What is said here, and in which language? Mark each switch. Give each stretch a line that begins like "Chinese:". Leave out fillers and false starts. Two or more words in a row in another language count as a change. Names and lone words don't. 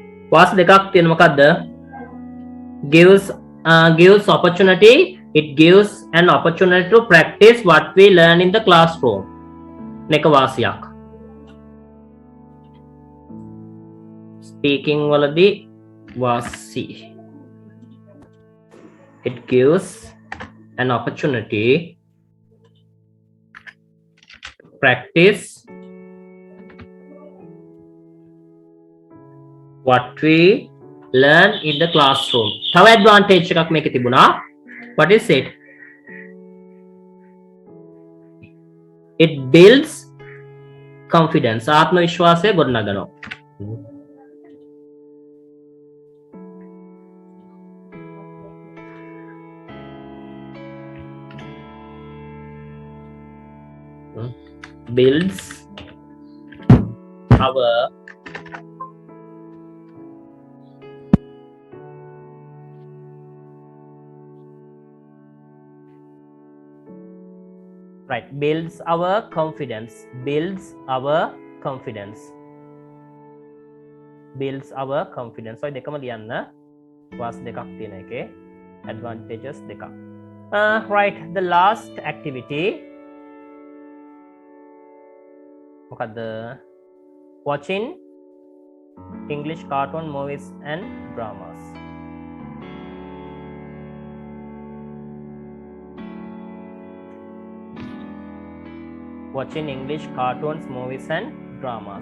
Sinhala: වාස් දෙකක් තියෙන මොකද්ද?
English: gives opportunity. It gives an opportunity to practice what we learn in the classroom.
Sinhala: මේක වාසියක්. speaking වලදී වාසි.
English: It gives an opportunity to practice what we learn in the classroom.
Sinhala: තව advantage එකක් මේකේ තිබුණා.
English: What is it? It builds confidence.
Sinhala: ආත්ම විශ්වාසය ගොඩනගනවා.
English: Builds our right, builds our confidence. Builds our confidence. Builds our confidence. So
Sinhala: දෙකම ලියන්න. වාස් දෙකක් තියෙන එකේ advantages දෙකක්.
English: Right, the last activity.
Sinhala: මොකද්ද?
English: Watching English cartoon movies and dramas. Watching English cartoons, movies and dramas.